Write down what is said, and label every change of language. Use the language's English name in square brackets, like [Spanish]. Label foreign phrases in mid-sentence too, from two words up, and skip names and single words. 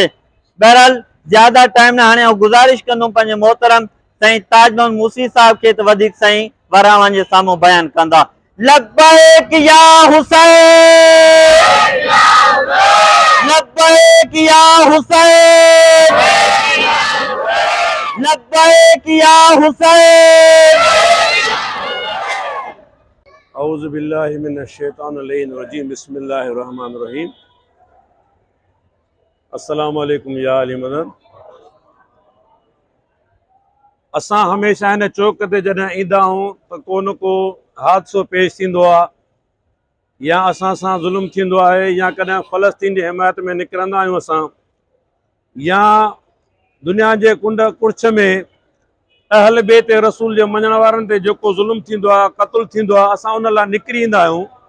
[Sindhi] बहरहाल ज्यादा टाइम न, हाणे गुज़ारिश कंदुमि पंहिंजे मोहतरम साईं ताज मोहम्मद मूसी साहब खे त वधीक साईं वरावनि जे साम्हूं बयानु कंदा। [Arabic] لبيك يا حسين، لبيك يا حسين، لبيك يا حسين. أعوذ بالله من الشيطان الرجيم، بسم الله الرحمن الرحيم. السلام عليكم [Urdu] یا علی مدد. [Sindhi] असां हमेशह हिन चौक ते जॾहिं ईंदा आहियूं त को न को हादसो पेश थींदो आहे, या असां सां ज़ुल्म थींदो आहे, या कॾहिं फ़लस्तीन जी हिमायत में निकिरंदा आहियूं असां, या दुनिया जे कुंड कुर्छ में अहल बैत रसूल जे मञण वारनि ते जेको ज़ुल्म थींदो आहे, क़त्ल थींदो आहे, असां उन लाइ निकिरी ईंदा आहियूं।